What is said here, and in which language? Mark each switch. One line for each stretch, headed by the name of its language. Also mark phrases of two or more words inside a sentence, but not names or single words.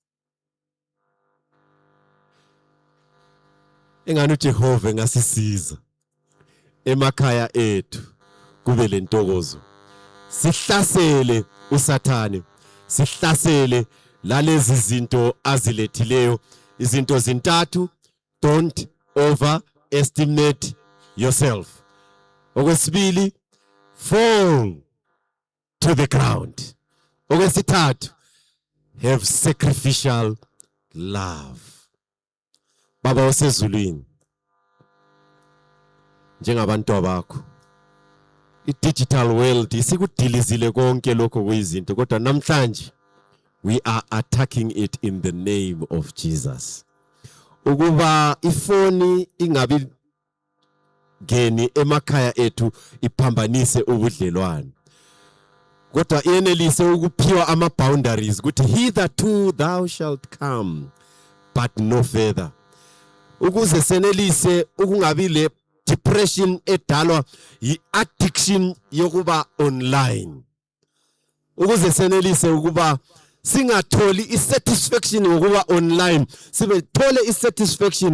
North Ndebele: Engani uJehova engasisiza emakhaya ethu kube lentokozo. sihlasele usathane, sihlasele lalezi zinto azilethileyo. Izinto zintathu:
English: don't overestimate yourself. Okwesibili, fall to the ground. Okwesithathu, have sacrificial love.
North Ndebele: Baba osezulwini, njengabantu bakho, i-
English: digital world
North Ndebele: isikudilizile konke lokho kuyizinto, kodwa namhlanje
English: we are attacking it in the name of Jesus.
North Ndebele: Ukuba ifoni ingabi geni emakhaya ethu iphambanise ubudlelwane, kodwa iyenelise ukuphiwa ama-boundaries ukuthi
English: hitherto thou shalt come but no further,
North Ndebele: ukuze senelise ukungabi le depression edalwa yi-addiction yokuba online, ukuze senelise ukuba singatholi isatisfaction ngokuba online, sibethole isatisfaction